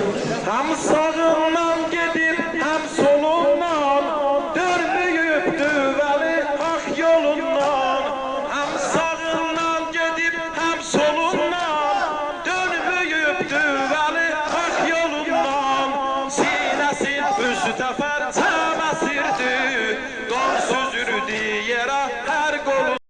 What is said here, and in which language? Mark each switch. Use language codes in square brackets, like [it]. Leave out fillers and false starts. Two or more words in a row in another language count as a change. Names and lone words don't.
[tr] Hem sağından gedip hem solundan, dönmeyipti veli hak yolundan. Hem sağından gedip hem solundan, dönmeyipti veli hak yolundan. [az] Sinesi üstə pərçəm əsirdi, qan süzürdü yerə hər qolundan.